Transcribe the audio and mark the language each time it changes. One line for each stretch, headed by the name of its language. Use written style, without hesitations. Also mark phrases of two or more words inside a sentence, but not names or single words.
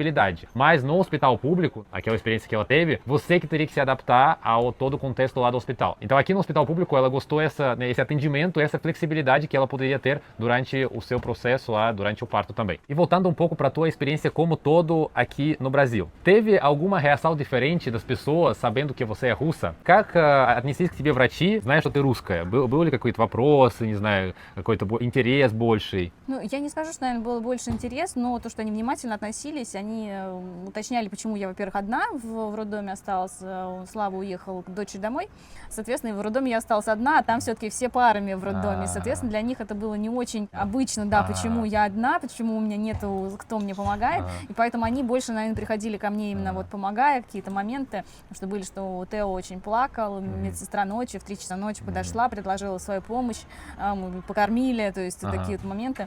Portuguese: Mas Mas no hospital público, aquela experiência que ela teve, você que teria que se adaptar ao todo o contexto lá do hospital. Então aqui no hospital público ela gostou esse atendimento, essa flexibilidade que ela poderia ter durante o seu processo lá, durante o parto também. E voltando um pouco para a tua experiência como todo aqui no Brasil. Teve alguma reação diferente das pessoas sabendo que você é russa?
Russian: Как отнеслись к тебе врачи, зная, что ты русская? Был ли какой-то вопрос, не знаю, какой-то интерес больший? Ну, я не скажу, что, наверное, было больше интерес, но то, что они внимательно относились, они уточняли, почему я, во-первых, одна в роддоме осталась, Слава уехал к дочери домой, соответственно, в роддоме я осталась одна, а там все-таки все парами в роддоме, соответственно, для них это было не очень обычно, да, почему я одна, почему у меня нету, кто мне помогает, и поэтому они больше, наверное, приходили ко мне именно вот помогая, какие-то моменты, что были, что Тео очень плакал, медсестра ночью в 3 часа ночи подошла, предложила свою помощь, мы покормили, то есть такие вот моменты.